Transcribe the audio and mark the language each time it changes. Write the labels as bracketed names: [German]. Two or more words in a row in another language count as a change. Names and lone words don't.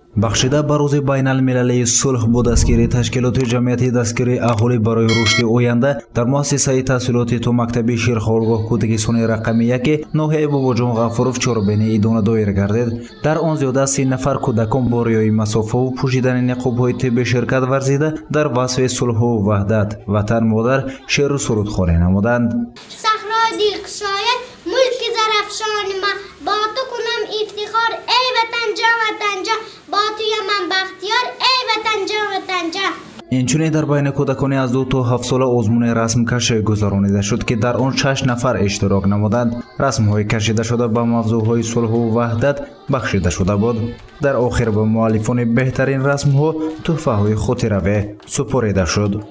[Tajik] бахшида ба рӯзи байналмилаии сулҳ бо дастгирии ташкилоти ҷамъияти дастгирии аҳолӣ барои рушди оянда дар муассисаҳои таҳсилоти томактабӣ ширхоргоҳ кӯдакистони рақами 1 ноҳияи Бободжон Ғафуров чорабиниҳои дона доир гардид. Дар он зиёда аз 30 нафар кӯдакон бо риёяи масофаву пӯшидани niqobҳои тиббӣ ширкат варзида дар васфи сулҳу ваҳдат, ватан модар шеъру сурудхонӣ намуданд. Сахрои дилқушоят мулки зарафшони ма با تو کنم افتخار ای وطن جا با تو من بختیار ای وطن جا инчунин дар байни кӯдакони аз 2 то 7 сола озмуни расмкашӣ гузаронида шуд ки дар он 6 нафар иштирок намуданд. расмҳои кашида шуда ба мавзӯъҳои сулҳу ваҳдат бахшида шуда буд. дар охир ба муаллифони беҳтарин расмҳо тӯҳфаҳои хотиравӣ супорида шуд.